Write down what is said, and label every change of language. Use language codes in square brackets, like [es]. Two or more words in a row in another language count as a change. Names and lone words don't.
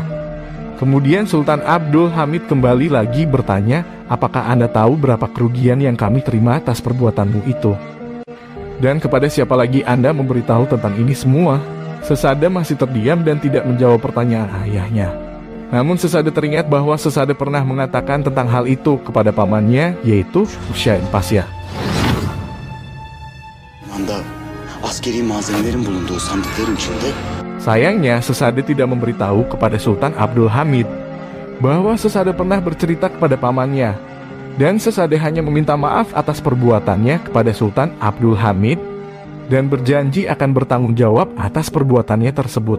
[id] Kemudian Sultan Abdul Hamid kembali lagi bertanya, apakah Anda tahu berapa kerugian yang kami terima atas perbuatanmu itu? Dan kepada siapa lagi Anda memberitahu tentang ini semua? Sesade masih terdiam dan tidak menjawab pertanyaan ayahnya. Namun Sesade teringat bahwa Sesade pernah mengatakan tentang hal itu kepada pamannya, yaitu Hüseyin Pasha. [tr] Anda askeri malzemelerin bulunduğu sandıkların içinde. [id] Sayangnya Sesade tidak memberitahu kepada Sultan Abdul Hamid bahwa Sesade pernah bercerita kepada pamannya. Dan Sesade hanya meminta maaf atas perbuatannya kepada Sultan Abdul Hamid dan berjanji akan bertanggung jawab atas perbuatannya tersebut.